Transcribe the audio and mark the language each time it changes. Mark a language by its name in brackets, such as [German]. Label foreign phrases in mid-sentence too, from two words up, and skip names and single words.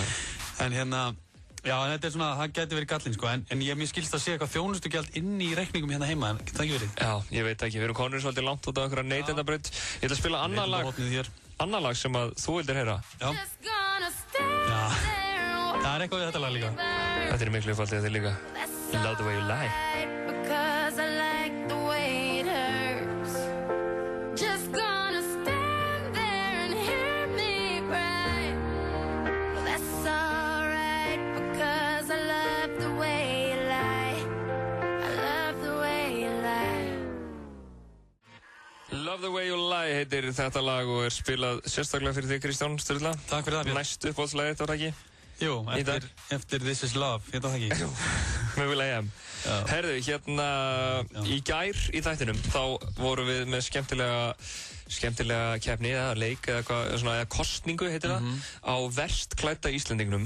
[Icelandic] En já, þetta er svona, það geti verið gallinn, sko, en mér skilst að sé eitthvað þjónustugjald inn í reikningum hérna heima, en getur það ekki verið? Já, ég veit ekki, við erum konur svolítið langt út á einhverja neytendabraut. Ég ætla að spila annað lag sem að þú vildir heyra. Já. Það er eitthvað við þetta lag líka. Þetta er miklu uppáldið þetta líka. [English] Love the way you lie. Because I like the way it hurts. Just gonna stand there and hear me cry. Well, that's alright because I love the way you lie. I love the way you lie. [Icelandic] Love the way you lie heitir þetta lag og er spilað sérstaklega fyrir þig, Kristján Sturla. Takk fyrir það, Björn. Næstu uppáhaldslagið, þetta var það ekki? Jú, eftir This Is Love, hérna það ekki? Með Will.i.am. Herðu, hérna í gær í þættinum, þá vorum við með skemmtilega keppni, eða leik, eða kostningu heitir það, á verst klædda Íslendingnum.